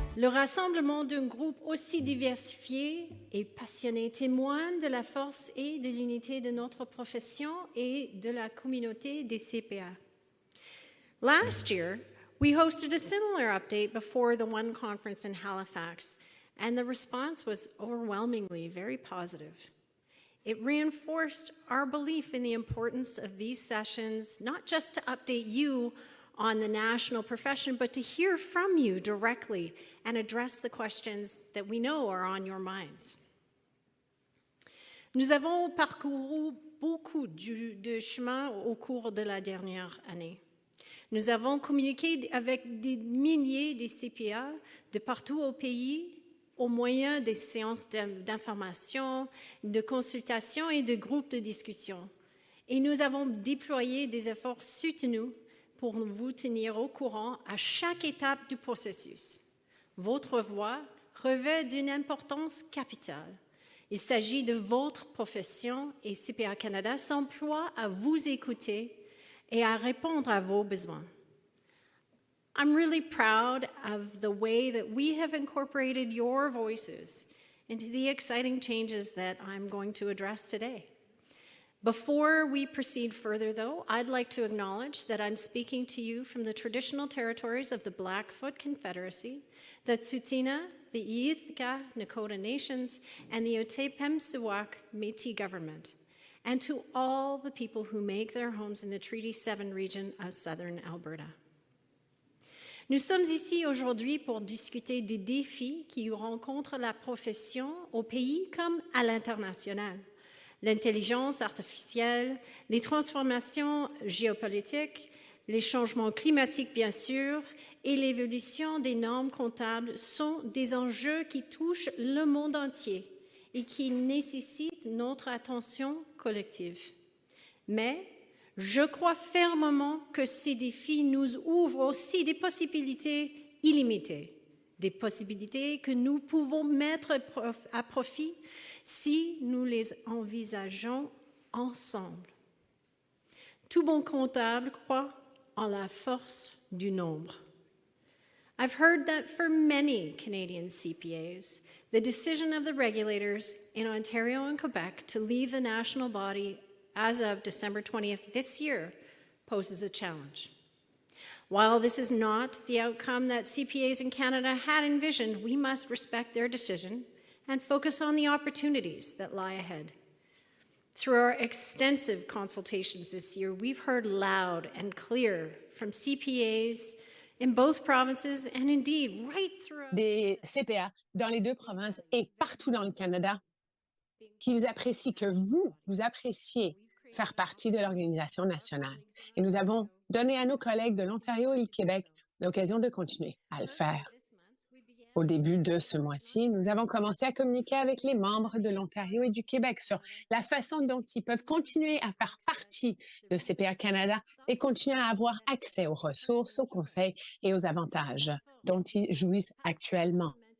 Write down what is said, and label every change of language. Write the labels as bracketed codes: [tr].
[fr] rassemblement d'un groupe aussi diversifié et passionné témoigne de la force et de l'unité de notre profession et de la communauté des CPA. [en] Last year, we hosted a similar update before the One Conference in Halifax, and the response was overwhelmingly very positive. It reinforced our belief in the importance of these sessions, not just to update you on the national profession, but to hear from you directly and address the questions that we know are on your minds. [fr] Nous avons parcouru beaucoup de chemin au cours de la dernière année. Nous avons communiqué avec des milliers de CPA de partout au pays au moyen des séances d'information, de consultation et de groupes de discussion. Et nous avons déployé des efforts soutenus pour vous tenir au courant à chaque étape du processus. Votre voix revêt d'une importance capitale. Il s'agit de votre profession et CPA Canada s'emploie à vous écouter et à répondre à vos besoins. [en] I'm really proud of the way that we have incorporated your voices into the exciting changes that I'm going to address today. Before we proceed further, though, I'd like to acknowledge that I'm speaking to you from the traditional territories of the Blackfoot Confederacy, the Tsuut'ina, the Îethka Nakota Nations, and the Otipemisiwak Métis government, and to all the people who make their homes in the Treaty 7 region of southern Alberta. [fr] Nous sommes ici aujourd'hui pour discuter des défis qui rencontrent la profession au pays comme à l'international. L'intelligence artificielle, les transformations géopolitiques, les changements climatiques bien sûr, et l'évolution des normes comptables sont des enjeux qui touchent le monde entier et qui nécessitent notre attention collective. Mais je crois fermement que ces défis nous ouvrent aussi des possibilités illimitées, des possibilités que nous pouvons mettre à profit si nous les envisageons ensemble. Tout bon comptable croit en la force du nombre. [en] I've heard that for many Canadian CPAs, the decision of the regulators in Ontario and Quebec to leave the national body as of December 20th this year poses a challenge. While this is not the outcome that CPAs in Canada had envisioned, we must respect their decision and focus on the opportunities that lie ahead. Through our extensive consultations this year, we've heard loud and clear from CPAs in both provinces and indeed right throughout [fr] des CPA dans les deux provinces et partout dans le Canada qu'ils apprécient que vous appréciez faire partie de l'organisation nationale. Et nous avons donné à nos collègues de l'Ontario et du Québec l'occasion de continuer à le faire. Au début de ce mois-ci, nous avons commencé à communiquer avec les membres de l'Ontario et du Québec sur la façon dont ils peuvent continuer à faire partie de CPA Canada et continuer à avoir accès aux ressources, aux conseils et aux avantages dont ils jouissent actuellement.